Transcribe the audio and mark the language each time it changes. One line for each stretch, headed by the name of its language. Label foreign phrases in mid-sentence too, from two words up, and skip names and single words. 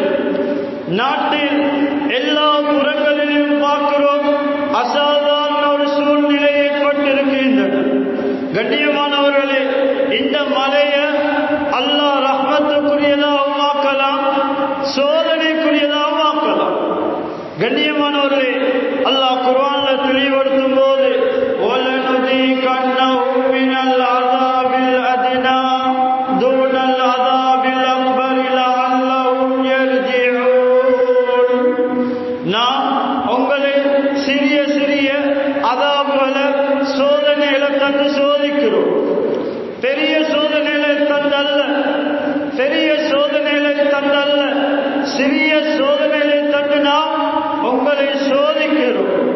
Tamil: நாட்டில் எல்லா புறங்களிலும் பார்க்கிறோம், அசாதாரண ஒரு சூழ்நிலை ஏற்பட்டிருக்கின்றது. கண்ணியமானவர்களே, இந்த மலையை அல்லாஹ் ரஹ்மத்துக்குரியதாகவும் ஆக்கலாம், சோதனைக்குரியதாகவும் ஆக்கலாம். கண்ணியமானவர்களே, அல்லாஹ் குர்ஆன்ல தெளிவுபடுத்தும் போது,
Arabic: وَلَنُذِيقَنَّهُم مِّنَ الْعَذَابِ الْأَدْنَىٰ دُونَ الْعَذَابِ الْأَكْبَرِ لَعَلَّهُمْ يَرْجِعُونَ.
Tamil: நாம் உங்களை சிறிய சிறிய அதாபுகளை, சோதனைகளை தந்து சோதிக்கிறோம். பெரிய சோதனைகளை தந்தல்ல, பெரிய சோதனைகளை தந்தல்ல, சிறிய சோதனைகளை தந்து நாம் உங்களை சோதிக்கிறோம்.